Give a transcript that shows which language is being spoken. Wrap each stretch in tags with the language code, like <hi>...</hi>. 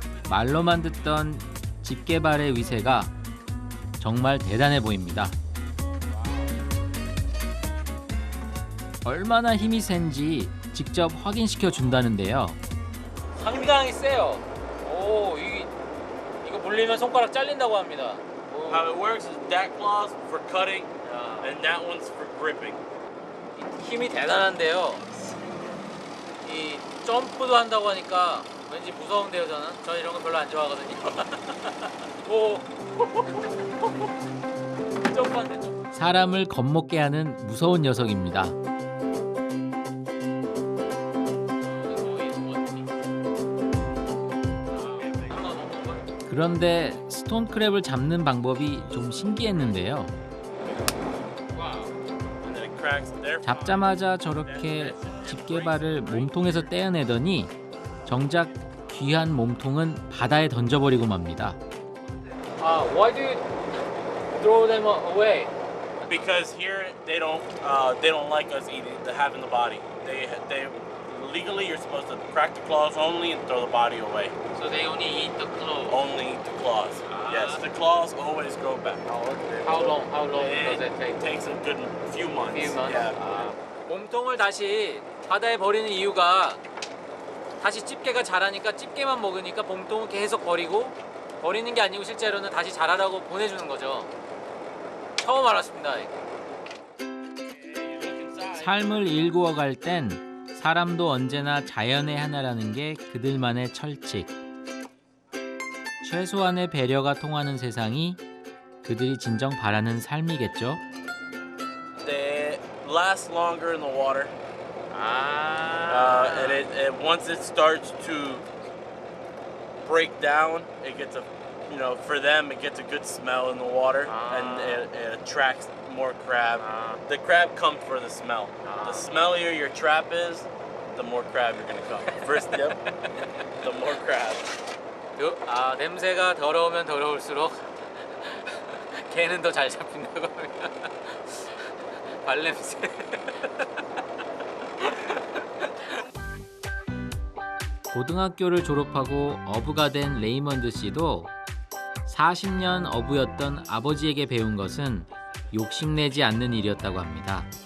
<ko>말로만 듣던 집게발의 위세가 정말 대단해 보입니다. 얼마나 힘이 센지 직접 확인시켜 준다는데요. 상당히 세요. 오, 이거 물리면 손가락 잘린다고 합니다.</ko> <en>How it works is that claw's for cutting and that one's for gripping.</en> <ko>힘이 대단한데요. 이 점프도 한다고 하니까 왠지 무서운데요, 저는 이런 거 별로 안 좋아하거든요. 오. 점프한대 좀. 사람을 겁먹게 하는 무서운 녀석입니다. 그런데 스톤크랩을 잡는 방법이 좀 신기했는데요. 잡자마자 저렇게 집게발을 몸통에서 떼어내더니 정작 귀한 몸통은 바다에 던져버리고 맙니다.</ko> <en>Why do you throw them away? Because here they don't like us eating having the body. They legally you're supposed to crack the claws only and throw the body away. So they only eat the claws. Only eat the claws. Yes, the claws always grow back. How long does it take? It takes a good few months. Yeah.</en> <ko>몸통을 다시 바다에 버리는 이유가 다시 집게가 자라니까 집게만 먹으니까 몸통을 계속 버리는 게 아니고 실제로는 다시 자라라고 보내주는 거죠. 처음 알았습니다. 삶을 일구어 갈 땐 사람도 언제나 자연의 하나라는 게 그들만의 철칙. 최소한의 배려가 통하는 세상이 그들이 진정 바라는 삶이겠죠.</ko> <en>They last longer in the water. And once it starts to break down, it gets for them it gets a good smell in the water, and it attracts more crab. The crab come for the smell. The smellier your trap is, the more crab you're gonna come. First, the more crab.</en> <ko>냄새가 더러우면 더러울수록 개는 더 잘 잡힌다고 합니다. 발냄새. 고등학교를 졸업하고 어부가 된 레이먼드 씨도 40년 어부였던 아버지에게 배운 것은 욕심내지 않는 일이었다고 합니다.</ko>